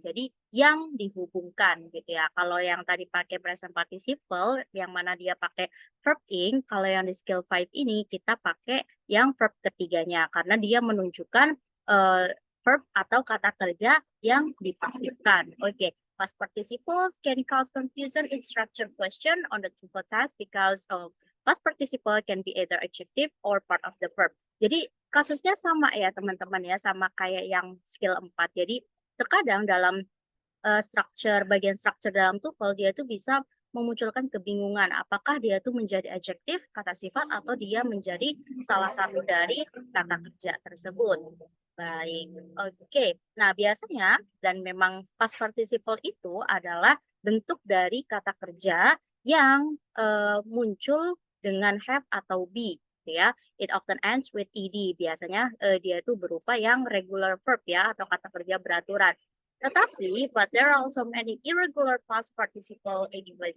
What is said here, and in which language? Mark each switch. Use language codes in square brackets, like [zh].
[id] Jadi yang dihubungkan gitu ya. Kalau yang tadi pakai present participle yang mana dia pakai verb ing, kalau yang di skill 5 ini kita pakai yang verb ketiganya karena dia menunjukkan verb atau kata kerja yang dipasifkan. [en] Oke, past participles can cause confusion in structured question on the TOEFL test because past participle can be either adjective or part of the verb. [id] Jadi kasusnya sama ya teman-teman ya, sama kayak yang skill 4. Jadi terkadang dalam bagian structure dalam TOEFL dia itu bisa memunculkan kebingungan apakah dia itu menjadi adjektif, kata sifat atau dia menjadi salah satu dari kata kerja tersebut. Baik, oke. Nah biasanya dan memang past participle itu adalah bentuk dari kata kerja yang muncul dengan have atau be, gitu ya. [en] It often ends with ed. [id] Biasanya dia itu berupa yang regular verb ya atau kata kerja beraturan. Tetapi, [en] but there are also many irregular past participle anyways.